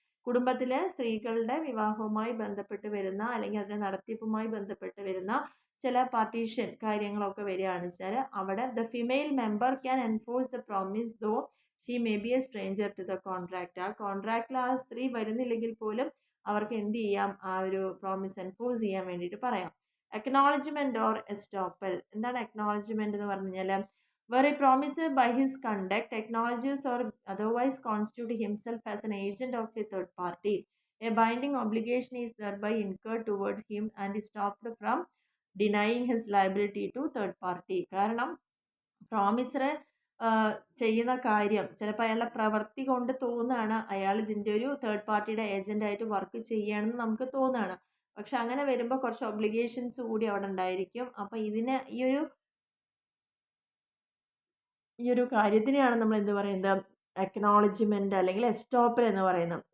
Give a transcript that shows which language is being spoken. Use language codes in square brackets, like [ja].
[ml] കുടുംബത്തിലെ സ്ത്രീകളുടെ വിവാഹവുമായി ബന്ധപ്പെട്ട് വരുന്ന, അല്ലെങ്കിൽ അതിൻ്റെ നടത്തിപ്പുമായി ബന്ധപ്പെട്ട് വരുന്ന ചില പാർട്ടീഷൻ കാര്യങ്ങളൊക്കെ വരികയാണെന്ന് വെച്ചാൽ അവിടെ [en] The female member can enforce the promise though she may be a stranger to the contract. [ml] ആ കോൺട്രാക്റ്റിൽ ആ സ്ത്രീ വരുന്നില്ലെങ്കിൽ പോലും അവർക്ക് എന്ത് ചെയ്യാം, ആ ഒരു പ്രോമിസ് എൻഫോഴ്സ് ചെയ്യാൻ വേണ്ടിയിട്ട് പറയാം. [en] Acknowledgement or estoppel. [ml] എന്താണ് അക്നോളജ്മെൻറ്റ് എന്ന് പറഞ്ഞു കഴിഞ്ഞാൽ, [en] where a promiser by his conduct acknowledges or otherwise constitute himself as an agent of a third party, a binding obligation is thereby incurred towards him and is stopped from denying his liability to third party. [ml] കാരണം promisor ചെയ്യുന്ന കാര്യം ചിലപ്പോൾ അയാളുടെ പ്രവൃത്തി കൊണ്ട് തോന്നുകയാണ് അയാൾ ഇതിൻ്റെ ഒരു തേർഡ് പാർട്ടിയുടെ ഏജൻ്റായിട്ട് വർക്ക് ചെയ്യുകയാണെന്ന് നമുക്ക് തോന്നുകയാണ്. പക്ഷെ അങ്ങനെ വരുമ്പോൾ കുറച്ച് ഒബ്ലിഗേഷൻസ് കൂടി അവിടെ ഉണ്ടായിരിക്കും. അപ്പോൾ ഇതിന് ഈ ഒരു കാര്യത്തിനെയാണ് നമ്മൾ എന്ത് പറയുന്നത്, അക്നോളജ്മെൻറ്റ് അല്ലെങ്കിൽ എസ്റ്റോപ്പൽ എന്ന് പറയുന്നത്.